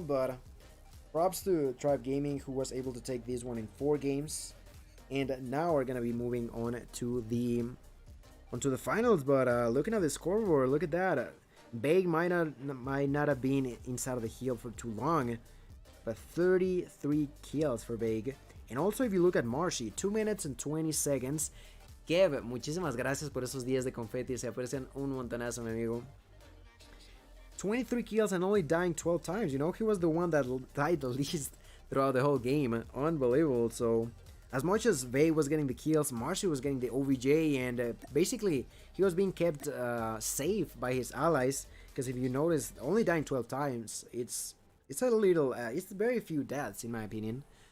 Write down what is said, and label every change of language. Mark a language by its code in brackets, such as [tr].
[en] But props to Tribe Gaming, who was able to take this one in 4 games, and now we're gonna be moving on to the finals. But looking at the scoreboard, look at that. Big might not have been inside of the hill for too long, but 33 kills for Big. And also if you look at Marshy, 2 minutes and 20 seconds. [es] Kev, muchísimas gracias por esos 10 de confeti, se aprecian un montonazo, mi amigo. [en] 23 kills and only dying 12 times, you know, he was the one that died the least throughout the whole game. Unbelievable. So as much as Vey was getting the kills, Marshy was getting the OVJ, and basically he was being kept safe by his allies, because if you notice, only dying 12 times, it's a little, it's very few deaths in my opinion.